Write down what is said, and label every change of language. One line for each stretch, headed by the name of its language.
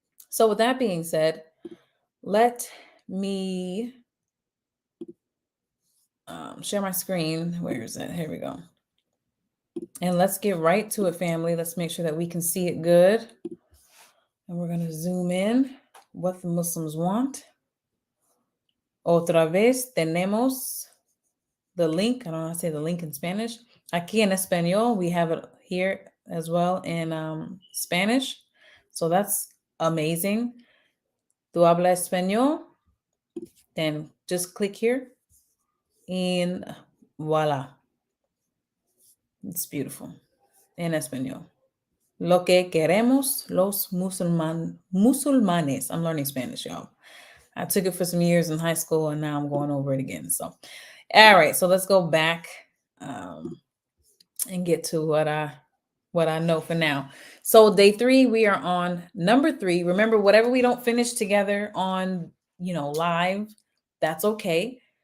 English: So, with that being said, let me share my screen. Where is it? Here we go. And let's get right to it, family. Let's make sure that we can see it good. And we're going to zoom in what the Muslims want.
Spanish: Otra vez tenemos
English: the link. I don't know how to say the link in Spanish.
Spanish: Aquí en Español,
English: we have it here as well in Spanish. So that's amazing.
Spanish: Tu hablas español?
English: Then just click here and voila. It's beautiful.
Spanish: En español. Lo que queremos los musulmanes.
English: I'm learning Spanish, y'all. I took it for some years in high school, and now I'm going over it again. So, all right. So let's go back and get to what I know for now. So day 3, we are on number 3. Remember, whatever we don't finish together on, live, that's okay.